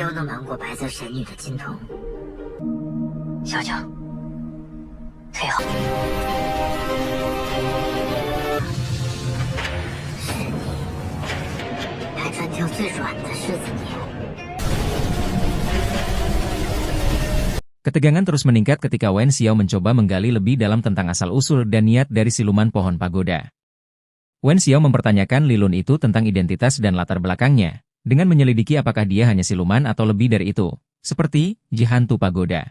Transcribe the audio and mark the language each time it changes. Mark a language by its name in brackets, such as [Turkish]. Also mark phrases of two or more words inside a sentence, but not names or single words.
[Chinese] 妖能瞒过白色神女的金瞳。小九，退后。是你，还专挑最软的柿子捏。 [Indonesian] Ketegangan terus meningkat ketika Wen Xiao mencoba menggali lebih dalam tentang asal-usul dan niat dari siluman pohon pagoda. Wen Xiao mempertanyakan Li Lun itu tentang identitas dan latar belakangnya, dengan menyelidiki apakah dia hanya siluman atau lebih dari itu, seperti hantu pagoda.